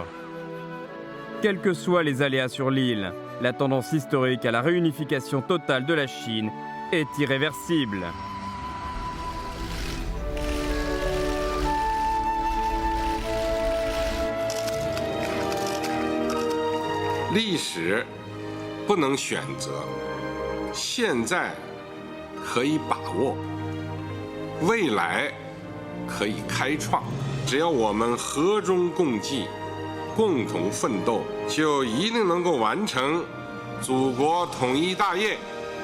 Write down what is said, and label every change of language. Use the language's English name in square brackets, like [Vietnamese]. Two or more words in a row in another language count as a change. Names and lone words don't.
[French] Quels que soient les aléas sur l'île, la tendance historique à la réunification totale de la Chine est irréversible. [Chinese] L'histoire 不能选择，现在可以把握，未来 可以开创，只要我们和衷共济，共同奋斗，就一定能够完成祖国统一大业。